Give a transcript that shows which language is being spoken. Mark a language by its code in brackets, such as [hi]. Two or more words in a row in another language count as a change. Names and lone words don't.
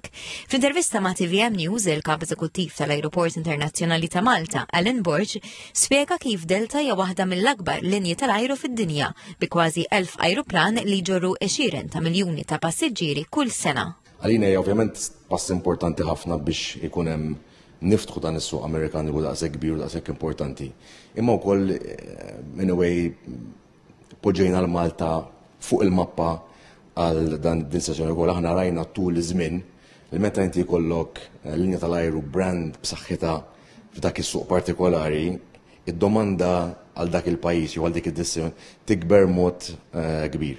[mt] F'intervista ma' TVM News, il-kap eżekuttiv tal-Ajruport Internazzjonali ta' Malta, Alan Borg, spjega kif Delta hija waħda mill-akbar linji tal-ajru fid-dinja bi kważi 1000 ajruplan li jġorru 20 ta' miljuni ta' passiġġieri kull sena. Għalina ovvjament pass importanti ħafna biex ikun hemm niftħu dan is-suq Amerikan li huwa daqshekk kbir u daqshekk importanti. Imma wkoll [en] in a way [mt] poġġejna l-Malta fuq il-mappa għal dan din sessjoni wkoll aħna rajna tul iż-żmien li meta inti jkollok linja tal-ajru brand b'saħħitha f'dak is-suq partikolari, id-domanda għal dak il-pajjiż jew għal dik id-destinazzjoni tikber mod kbir.